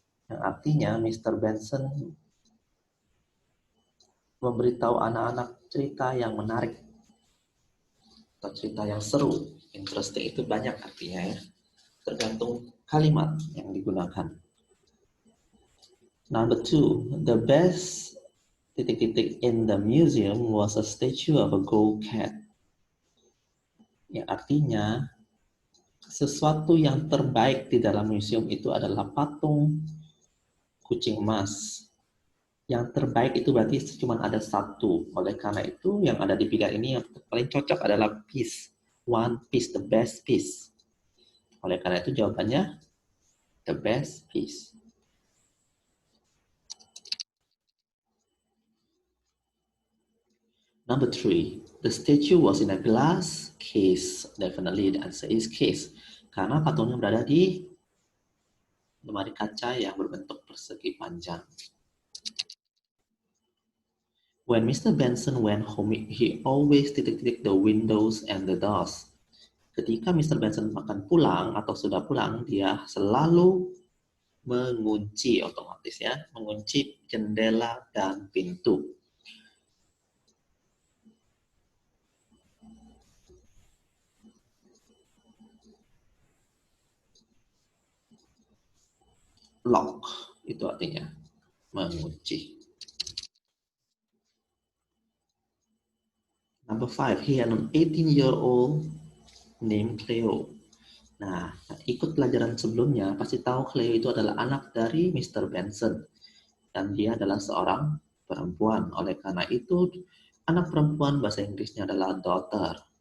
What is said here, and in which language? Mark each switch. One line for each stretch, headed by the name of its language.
Indonesian: Yang artinya Mr. Benson memberitahu anak-anak cerita yang menarik atau cerita yang seru. Interesting itu banyak artinya ya, tergantung kalimat yang digunakan.
English: Number 2, the best
Indonesian: titik-titik
English: in the museum was a statue of a gold cat.
Indonesian: Yang artinya sesuatu yang terbaik di dalam museum itu adalah patung kucing emas. Yang terbaik itu berarti cuma ada satu. Oleh karena itu yang ada di figure ini yang paling cocok adalah piece.
English: One piece, the best piece.
Indonesian: Oleh karena itu jawabannya
English: the best piece. Number 3, the statue was in a glass case. Definitely the answer is case.
Indonesian: Karena patungnya berada di lemari kaca yang berbentuk persegi panjang.
English: When Mr. Benson went home, he always
Indonesian: titik-titik
English: the windows and the doors.
Indonesian: Ketika Mr. Benson akan pulang atau sudah pulang, dia selalu mengunci otomatis ya, mengunci jendela dan pintu. Lock itu artinya mengunci.
English: Number 5, he had an 18-year-old named Cleo.
Indonesian: Nah, ikut pelajaran sebelumnya, pasti tahu Cleo itu adalah anak dari Mr. Benson. Dan dia adalah seorang perempuan. Oleh karena itu, anak perempuan bahasa Inggrisnya adalah daughter.